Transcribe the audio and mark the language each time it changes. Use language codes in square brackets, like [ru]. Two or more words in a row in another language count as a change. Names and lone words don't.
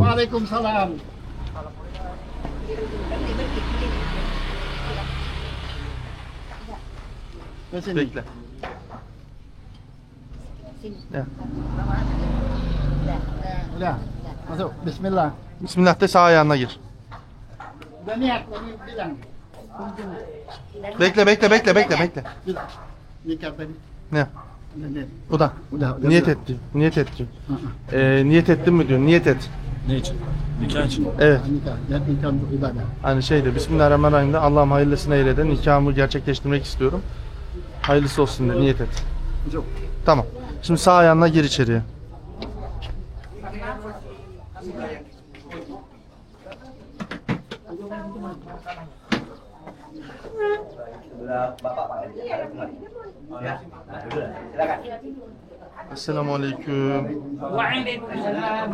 [id] Waalaikumsalam. Ke sini. [tr] Bekle. Ya. [id] Udah. Masuk. Bismillah. [tr] Bismillah de sağ ayağına gir. [id] Udah niat tadi bilang. [tr] Bekle. [id] Bilang. Nikah tadi. [tr] Ne? [id] Udah niat. [tr] Bu da. [id] Udah [tr] Niyet [id] bilang. [tr] etti. Niyet et diyor. Niyet ettin mi diyor. Niyet et. Ne için? Nikah için. Evet. [id] Nikah. Dan nikah untuk ibadah. [tr] Hani şeyde Bismillahirrahmanirrahim'de Allah'ım hayırlısını eyle de nikahımı gerçekleştirmek istiyorum. Hayırlısı olsun de niyet et. [id] Masuk. [tr] Tamam. Şimdi sağ ayağına gir içeriye. [id] Assalamualaikum. Waalaikumsalam.